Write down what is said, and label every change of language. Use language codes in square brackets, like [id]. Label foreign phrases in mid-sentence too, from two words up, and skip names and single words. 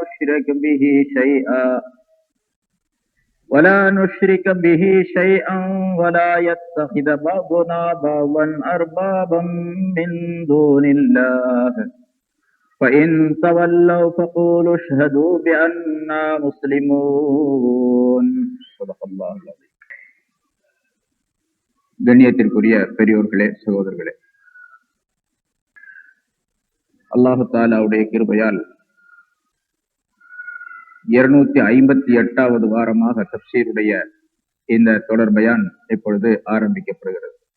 [ar] نشرك به شيئا ولا يتخذ بعضنا بعضا أربابا من دون الله فإن تولوا فقولوا اشهدوا بأننا مسلمون صدق الله العظيم. [ta] கண்ணியத்திற்குரிய பெரியோர்களே, சகோதரர்களே, அல்லாஹு தஆலாவுடைய கிருபையால் 258வது வாரமாக தஃப்சீருடைய இந்த தொடர் பயான் இப்பொழுது ஆரம்பிக்கப்படுகிறது.